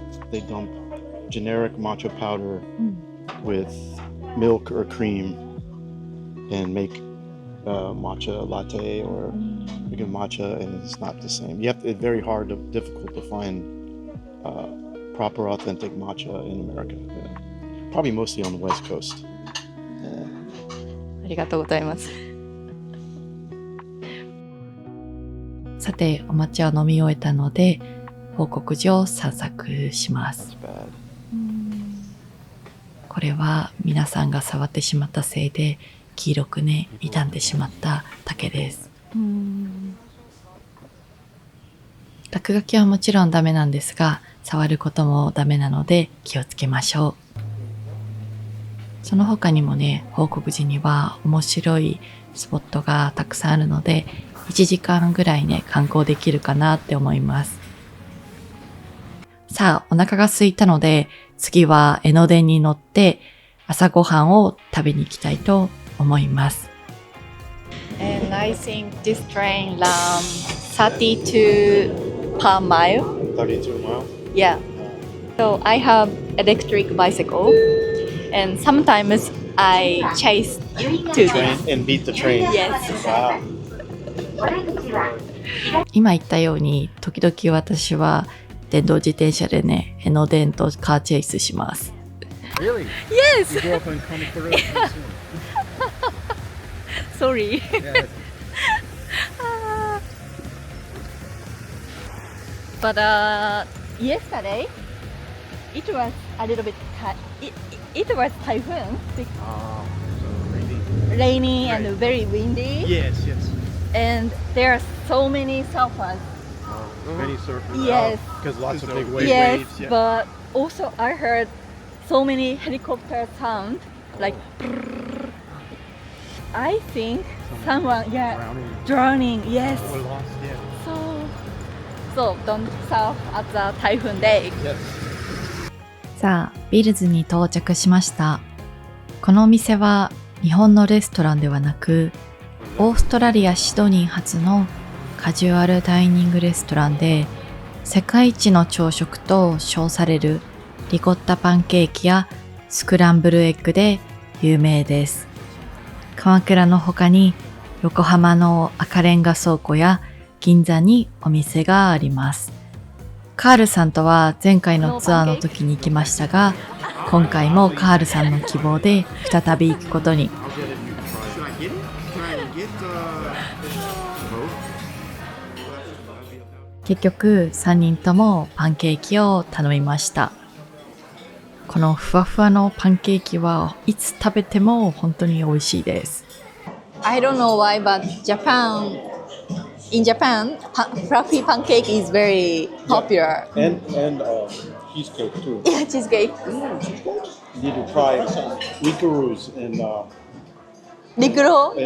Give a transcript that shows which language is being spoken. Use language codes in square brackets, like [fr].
[en] They dump generic matcha powder with milk or cream and make matcha latte or make a matcha, and it's not the same. It's very difficult to find proper authentic matcha in America. Yeah. Probably mostly on the West Coast. Yeah. [ja] ありがとうございます。さて、お抹茶を飲み終えたので、報告所を散策します。 [en] It's bad. [ja] これは皆さんが触ってしまったせいで、黄色くね、傷んでしまった竹です。落書きはもちろんダメなんですが、触ることもダメなので気をつけましょう。その他にもね、報告時には面白いスポットがたくさんあるので、1時間ぐらいね、観光できるかなって思います。さあ、お腹が空いたので、次は江ノ電に乗って朝ごはんを食べに行きたいと思います。 [en] And I think this train runs 32 per mile. 32 miles? Yeah. So I have electric bicycle, and sometimes I chase to this. And beat the train. Yes. Wow. [ja] 今言ったように、時々私は電動自転車でね、江ノ電とカーチェイスします。 [en] Really? Yes. You grew up on Kamakura? Sorry. Yeah. But yesterday, it was a little bit it was typhoon, rainy and very windy, Yes, yes. and there are so many surfers. Many surfers. Yes. Because lots of Because big of- waves. Yes, waves, yeah. but also I heard so many helicopter sound, like I think someone, drowning. Yes. We're lost, yeah. So don't surf at the typhoon day. Yes. [ja] さあ、ビルズに到着しました。このお店は日本のレストランではなく、オーストラリア・シドニー発のカジュアルダイニングレストランで、世界一の朝食と称されるリコッタパンケーキやスクランブルエッグで有名です。鎌倉の他に横浜の赤レンガ倉庫や銀座にお店があります。カールさんとは前回のツアーの時に行きましたが、今回もカールさんの希望で再び行くことに。 [en] Should I get it? Can I get both? [ja] 結局3人ともパンケーキを頼みました。このふわふわのパンケーキはいつ食べても本当に美味しいです。 [en] I don't know why, but in Japan, fluffy pancake is very popular. And cheesecake too. Yeah, cheesecake. You need to try Rikuru's in Rikuro.